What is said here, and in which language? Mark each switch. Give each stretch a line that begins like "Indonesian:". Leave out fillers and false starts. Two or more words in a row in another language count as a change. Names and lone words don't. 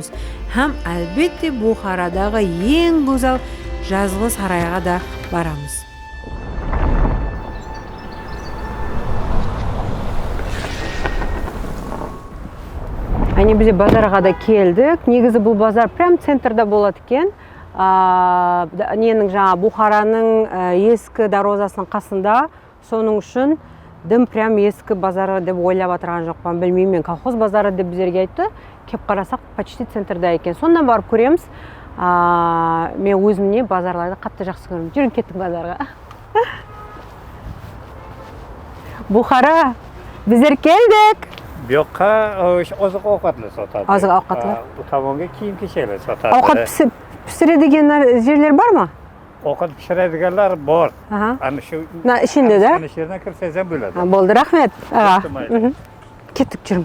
Uzbek: Ham albatta Buxorodagi eng go'zal Жазғы saroyga da boramiz. Hani biz bozorga da keldik.
Kazakh: Негізі бұл bozor прям центрда болады екен. Ненің жаңа
Uzbek: Buxoroning eski darvozасының
Kazakh: қасында. Соның үшін дым прям ескі базары деп ойлап отырған жоқпын. Білмеймін, мен колхоз базары деп бізерге айтты. Кеп қарасақ, почти центрда екен. Сондан барып көреміз. Мен өзімне базарларды қатты жақсы көремін. Жүрін кеттік базарға. Buxoro, біздер келдік.
Uzbek: Buyoqqa oziq ovqatlar sotadi. Oziq ovqatlar. Bu tomonga kiyim-kechaklar sotadi. Ovqat pishiradigan yerlar bormi? Ovqat pishiradiganlar bor. Ana shu ishinde-da. Ana shu yerdan kirsangiz ham bo'ladi. Bo'ldi, rahmat. Ketdik jurim.